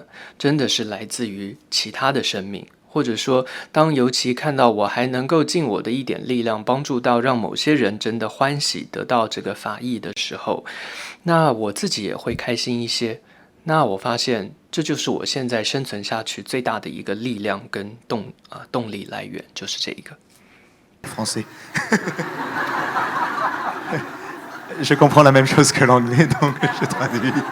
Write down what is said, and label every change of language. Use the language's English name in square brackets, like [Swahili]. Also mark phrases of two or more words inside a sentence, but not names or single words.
[Chinese] 真的是来自于其他的生命，或者说当尤其看到我还能够尽我的一点力量帮助到让某些人真的欢喜得到这个法益的时候，那我自己也会开心一些。那我发现这就是我现在生存下去最大的一个力量跟动力来源，就是这一个。 [French] Français. Je comprends la même chose que l'anglais, donc je traduis.